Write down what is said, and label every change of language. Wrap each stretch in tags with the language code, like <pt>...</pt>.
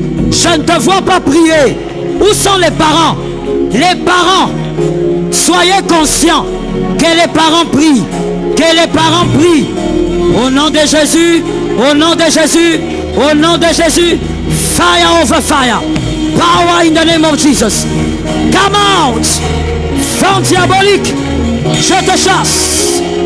<fr>Je ne te vois pas prier. Où sont les parents? Les parents, soyez conscients que les parents prient. Que les parents prient. Au nom de Jésus, au nom de Jésus, au nom de Jésus.</fr> <en>Fire over fire. Power in the name of Jesus. Come out.</en> <fr>Vent diabolique, je te chasse.</fr>